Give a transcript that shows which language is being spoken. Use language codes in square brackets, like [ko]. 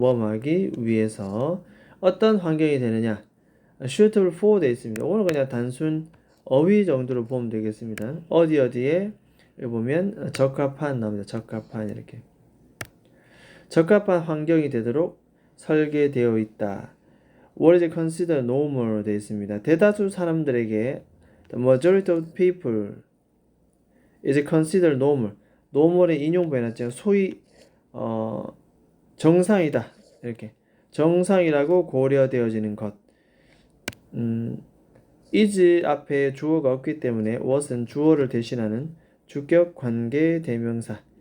[ko] 모험하기 위해서 어떤 환경이 되느냐? [en] suitable for [ko] 되어 있습니다. 오늘 그냥 단순 어휘 정도로 보면 되겠습니다. 어디에 보면 적합한 나옵니다. 적합한 이렇게 적합한 환경이 되도록 설계되어 있다. [en] What is considered normal [ko] 되어 있습니다. 대다수 사람들에게 [en] the majority of people is considered normal. [ko] normal의 인용부 해놨죠. 소위 정상이다. 이렇게 정상이라고 고려되어지는 것. is 앞에 주어가 없기 때문에 what은 주어를 대신하는 주격 관계 대명사.